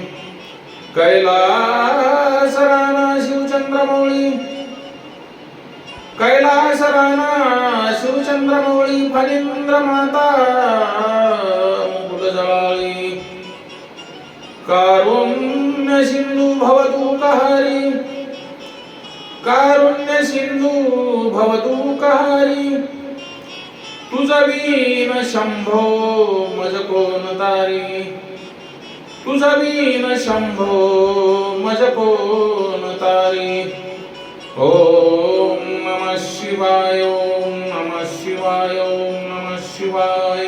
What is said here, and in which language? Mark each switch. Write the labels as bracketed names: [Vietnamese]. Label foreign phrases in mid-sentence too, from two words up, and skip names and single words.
[Marathi] कैलासराना शिवचंद्रमौळी, कैलासराना शिवचंद्रमौळी, फणीन्द्र माता मुकुटजळाळी, कारुण्य सिंधू भवतु कहरी, कारुण्य सिंधू भवतु कहरी। तुझ बीन शंभो मज कोण तारी, तुझ बीन शंभो मज कोण तारी। [Sanskrit] ओम नमः शिवाय, ओम नमः शिवाय, ओम नमः शिवाय।